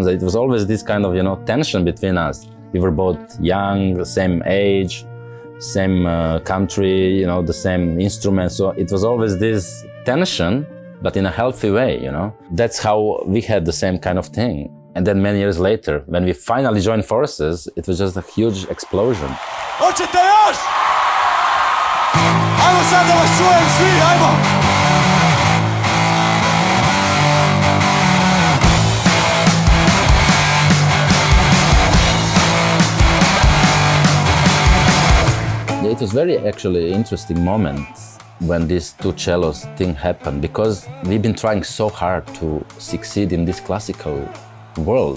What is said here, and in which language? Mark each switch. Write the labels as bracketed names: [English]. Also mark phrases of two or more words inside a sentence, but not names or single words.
[English] It was always this kind of, tension between us. We were both young, same age, same country, the same instrument. So it was always this tension, but in a healthy way, That's how we had the same kind of thing. And then many years later, when we finally joined forces, it was just a huge explosion. [Serbian] Hoćete još? Ajmo sad da vas čujem svi, ajmo! [English] Yeah, it was very actually interesting moment when this two cellos thing happened, because we've been trying so hard to succeed in this classical world.